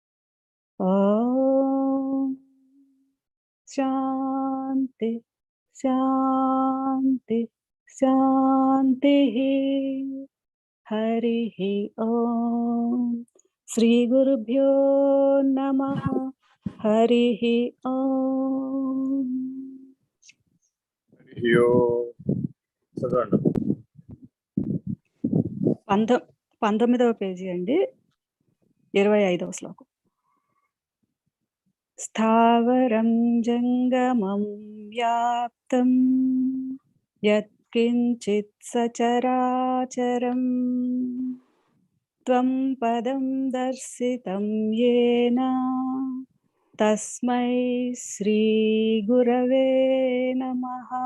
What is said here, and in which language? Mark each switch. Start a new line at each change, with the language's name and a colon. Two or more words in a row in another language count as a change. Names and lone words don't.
Sanskrit: ॐ शान्ति शान्ति शान्तिः। हरिः ॐ श्रीगुरुभ्यो नमः। हरिः ॐ।
Telugu: అయ్యో చదవండి. 19వ పేజీ అండి, 25వ శ్లోకం.
Sanskrit: स्थावरं जङ्गमं व्याप्तं यत्किञ्चित् सचराचरं त्वं पदं दर्शितं येन तस्मै श्री गुरवे नमः.